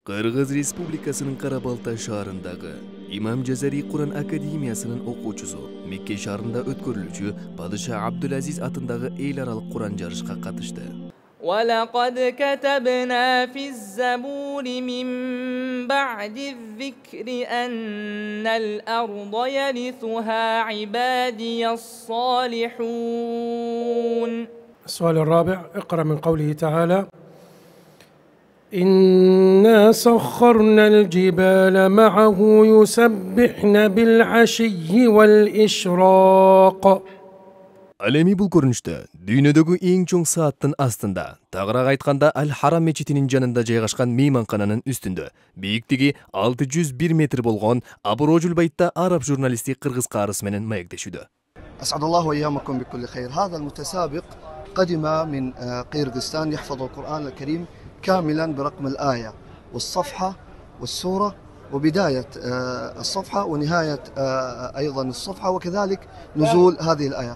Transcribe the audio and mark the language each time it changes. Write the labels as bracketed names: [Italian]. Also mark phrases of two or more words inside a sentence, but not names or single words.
[Kyrgyz] Кыргыз Республикасынын Карабалтай шаарындагы Имам Жазари Куран академиясынын окуучусу Мекке шаарында өткөрүлүүчү Падыша Абдулазиз атындагы эл аралык Куран жарышка катышты. [Arabic] ولقد كتبنا في الزبور من بعد الذكر أن الأرض يرثها عبادي الصالحون. السؤال الرابع، اقرأ من قوله تعالى: إنا سخرنا الجبال معه يسبحن بالعشي والإشراق. [Kyrgyz] Ал эми бул көрүнүштө дүйнөдөгү эң чоң сааттын астында, тагыраак айтканда Аль-Харам мечитинин жанында жайгашкан мейманкананын үстүндө бийиктиги 601 метр болгон Абу-Роджул Байтта араб журналисти Кыргыз каарысы менен маектешүүдө. [Arabic] أسعد الله أيامكم بكل خير. هذا المتسابق قدم من قيرغستان يحفظ القرآن الكريم كاملا برقم الآية والصفحة والسورة وبداية الصفحة ونهاية أيضا الصفحة وكذلك نزول هذه الآية.